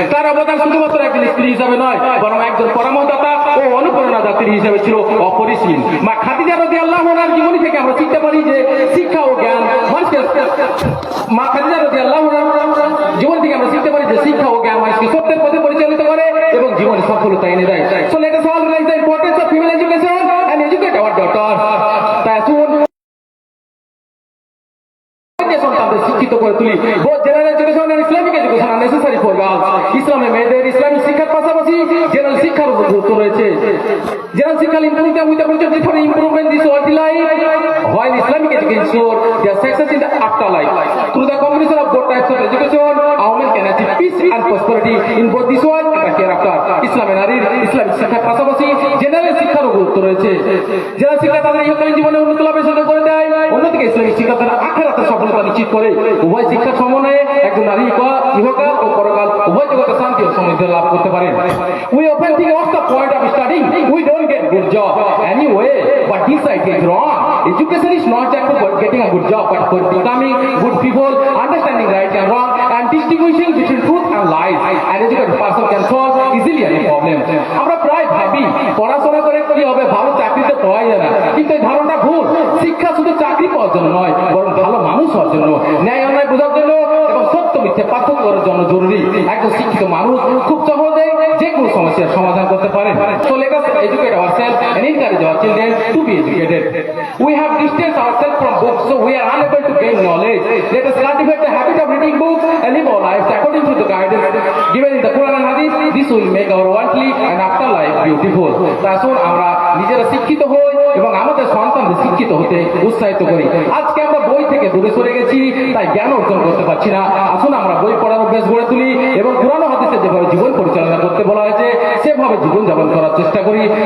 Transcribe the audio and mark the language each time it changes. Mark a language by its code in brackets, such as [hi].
[bn] তার অবদান শুধুমাত্র একজন স্ত্রী হিসাবে নয় বরং একজন পরামর্শদাতা ও অনুপ্রেরণাদাত্রী হিসেবে ছিল অপরিসীম। মা খাদিজা রাদিয়াল্লাহু আনহার জীবনী থেকে আমরা শিখতে পারি যে শিক্ষা ও জ্ঞান মানুষকে, মা খাদিজা রাদিয়াল্লাহু আনহার জীবন থেকে আমরা শিখতে পারি যে শিক্ষা ও জ্ঞান মানুষকে সত্যের পথে পরিচালিত করে এবং জীবনে সফলতা এনে দেয়। [en] So let us all realize the importance of female education and educate our daughters. [bn] তাই তাদের শিক্ষিত করে তুলি। [en] both general education and Islamic education are necessary for girls. [bn] ইসলামে মেয়েদের ইসলামিক শিক্ষার পাশাপাশি জেনারেল শিক্ষার উপর গুরুত্ব রয়েছে। জেনারেল শিক্ষা [en] improve them with the opportunity for improvement in this world life, while Islamic education ensure their success in the afterlife. Through the combination of both types of education, a woman can achieve peace and prosperity in both this world and the hereafter. [bn] ইসলামে নারীর Islamic শিক্ষার পাশাপাশি general শিক্ষারও গুরুত্ব রয়েছে। General শিক্ষা তাদের ইহকালীন জীবনে উন্নতি লাভে সাহায্য করে দেয়, অন্যদিকে ইসলামিক শিক্ষা তাদের আখিরাতের সফলতা নিশ্চিত করে। উভয় শিক্ষার সমন্বয়ে একজন নারী ইহকাল ও পরকাল উভয় জগতে শান্তি ও সমৃদ্ধি লাভ করতে পারেন। [en] We often think what's the point of studying? We don't get good job anyway, but this idea is wrong. Education is not just for getting a good job, but for becoming good people, understanding right and wrong, and distinguishing between truth and lies. An educated person can solve easily any problem. [bn] আমরা প্রায় ভাবি পড়াশোনা করে কি হবে, ভালো চাকরিতে পাওয়া যায় না, কিন্তু এই ধারণা ভুল। শিক্ষা শুধু চাকরি পাওয়ার জন্য নয় বরং ভালো মানুষ হওয়ার জন্য, ন্যায় অন্যায় বোঝার জন্য এবং সত্য মিথ্যে পার্থক্য করার জন্য জরুরি। একজন শিক্ষিত মানুষ খুব সহজে যে কোনো সমস্যার সমাধান করতে পারেন। [en] So let us educate ourselves and encourage our children to be educated. We have distanced ourselves from books, so we are unable to gain knowledge. Let us cultivate the habit of reading books and live our lives according to the guidance given in the Quran and Hadith. This will make our worldly and afterlife beautiful. [bn] আসুন আমরা নিজেরা শিক্ষিত হই এবং আমাদের সন্তানদের শিক্ষিত হতে উৎসাহিত করি। আজকে আমরা বই থেকে দূরে সরে গেছি, তাই জ্ঞান অর্জন করতে পারছি না। আসুন আমরা বই পড়ার অভ্যাস গড়ে তুলি এবং কোরআন ও হাদিসে যেভাবে জীবন পরিচালনা করতে বলা হয়েছে সেভাবে জীবন যাপন করার চেষ্টা করি।